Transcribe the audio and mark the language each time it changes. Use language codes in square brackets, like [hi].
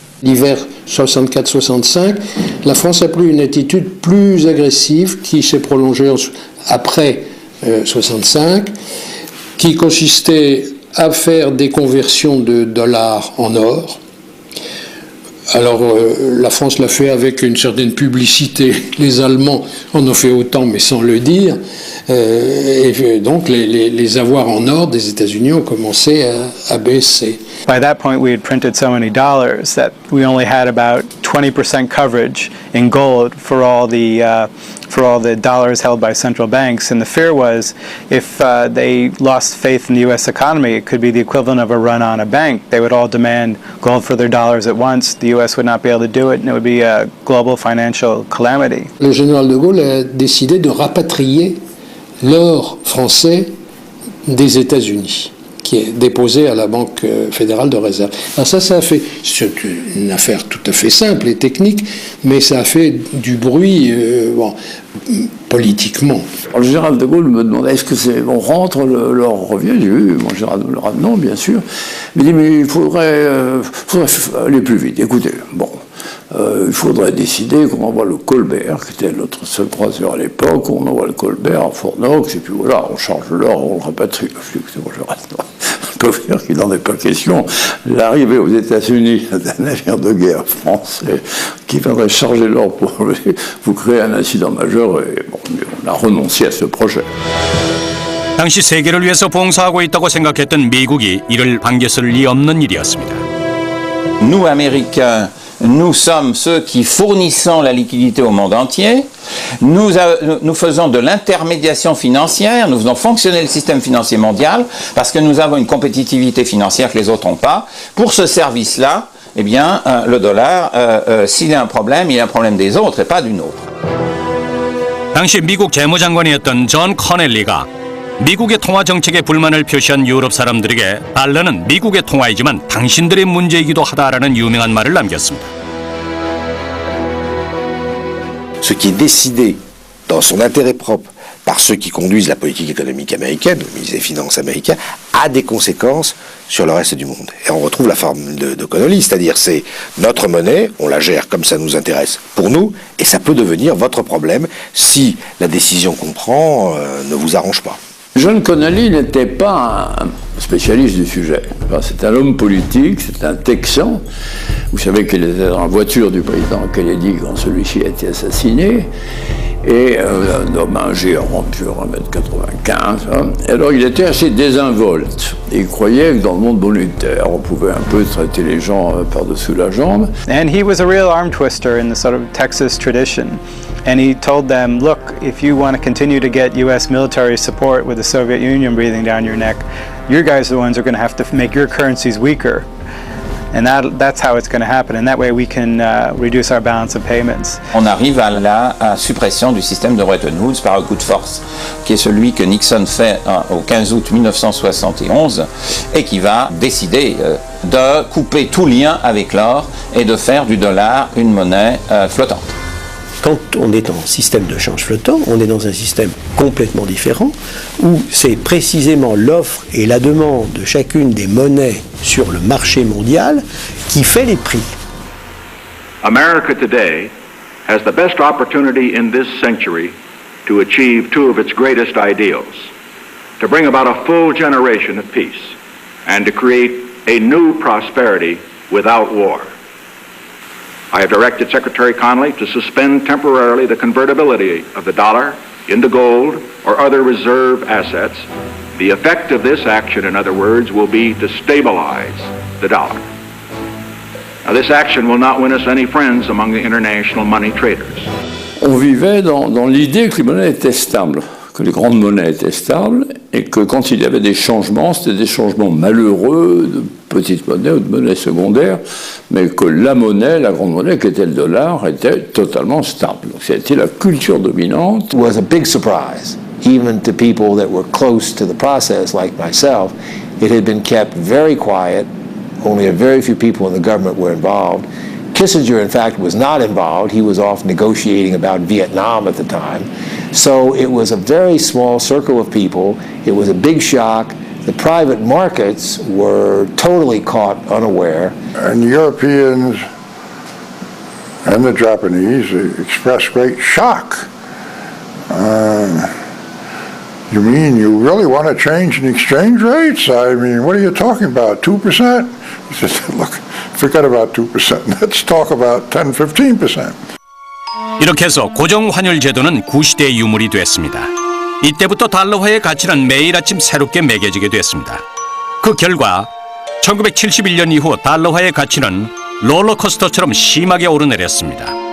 [fr] L'hiver 64-65, la France a pris une attitude plus agressive qui s'est prolongée après 65, qui consistait à faire des conversions de dollars en or. Alors la France l'a fait avec une certaine publicité. Les Allemands en ont fait autant, mais sans le dire. Et donc les avoirs en or des États-Unis ont commencé à baisser. [en] By that point, we had printed so many dollars that we only had about 20% coverage in gold for all the dollars held by central banks. And the fear was, if they lost faith in the U.S. economy, it could be the equivalent of a run on a bank. They would all demand gold for their dollars at once. The U.S. would not be able to do it, and it would be a global financial calamity. [fr] Le général de Gaulle a décidé de rapatrier l'or français des États-Unis. qui est déposé à la Banque fédérale de réserve. Alors ça a fait, c'est une affaire tout à fait simple et technique, mais ça a fait du bruit politiquement. Alors, le général de Gaulle me demandait est-ce que on rentre, l'or revient? J'ai dit oui, mon général de Gaulle, non, bien sûr. Il me dit mais il faudrait aller plus vite. Écoutez, bon. Il faudrait décider qu'on envoie le Colbert, qui était notre seul croiseur à l'époque, on envoie le Colbert à Fort Knox, et puis voilà, on charge l'or, on le rapatrie. On peut dire qu'il n'en est pas question. L'arrivée aux États-Unis d'un navire de guerre français qui viendrait charger l'or pour vous créer un incident majeur, et bon, on a renoncé à ce projet. [ko] 당시 세계를 위해서 봉사하고 있다고 생각했던 미국이 이를 반겼을 리 없는 일이었습니다. [fr] Nous, Américains, nous sommes ceux qui fournissons la liquidité au monde entier. Nous faisons de l'intermédiation financière, nous faisons fonctionner le système financier mondial parce que nous avons une compétitivité financière que les autres n'ont pas. Pour ce service-là, eh bien, le dollar, s'il a un problème, il a un problème des autres et pas d'une autre. [ko] 당시 미국 재무장관이었던 존 커넬리가 미국의 통화 정책에 불만을 표시한 유럽 사람들에게 달러는 미국의 통화이지만 당신들의 문제이기도 하다라는 유명한 말을 남겼습니다. [fr] Ce qui est décidé dans son intérêt propre par ceux qui conduisent la politique économique américaine, le ministre des Finances américain, a des conséquences sur le reste du monde. Et on retrouve la forme de Connolly, c'est-à-dire c'est notre monnaie, on la gère comme ça nous intéresse pour nous, et ça peut devenir votre problème si la décision qu'on prend ne vous arrange pas. John Connolly n'était pas un spécialiste du sujet. C'est un homme politique, c'est un Texan. Vous savez qu'il était dans la voiture du président Kennedy quand celui-ci a été assassiné. Et un homme âgé, rompu à 1m95. Hein. Alors il était assez désinvolte. Et il croyait que dans le monde monétaire, on pouvait un peu traiter les gens par-dessous la jambe. [en] And he was a real arm twister in the sort of Texas tradition. And he told them, look, if you want to continue to get U.S. military support with the Soviet Union breathing down your neck, you guys are the ones who are going to have to make your currencies weaker. And that's how it's going to happen. And that way we can reduce our balance of payments. [fr] On arrive à la suppression du système de Bretton Woods par un coup de force, qui est celui que Nixon fait au 15 août 1971 et qui va décider de couper tout lien avec l'or et de faire du dollar une monnaie flottante. Quand on est en système de change flottant, on est dans un système complètement différent où c'est précisément l'offre et la demande de chacune des monnaies sur le marché mondial qui fait les prix. [en] America today has the best opportunity in this century to achieve two of its greatest ideals, to bring about a full generation of peace and to create a new prosperity without war. I have directed Secretary Connally to suspend temporarily the convertibility of the dollar into gold or other reserve assets. The effect of this action, in other words, will be to stabilize the dollar. Now, this action will not win us any friends among the international money traders. [fr] On vivait dans l'idée que les monnaies étaient stables, que les grandes monnaies étaient stables, et que quand il y avait des changements, c'était des changements malheureux de petites monnaies ou de monnaies secondaires, mais que la monnaie, la grande monnaie, qui était le dollar, était totalement stable. Donc c'était la culture dominante. [en] It was a big surprise, even to people that were close to the process, like myself. It had been kept very quiet. Only a very few people in the government were involved. Kissinger, in fact, was not involved. He was off negotiating about Vietnam at the time. So it was a very small circle of people. It was a big shock. The private markets were totally caught unaware. And the Europeans and the Japanese expressed great shock. You mean you really want to change the exchange rates? I mean, what are you talking about, 2%? He said, look, forget about 2%. Let's talk about 10, 15%. [ko] 이렇게 해서 고정환율 제도는 구시대의 유물이 됐습니다. 이때부터 달러화의 가치는 매일 아침 새롭게 매겨지게 됐습니다. 그 결과 1971년 이후 달러화의 가치는 롤러코스터처럼 심하게 오르내렸습니다.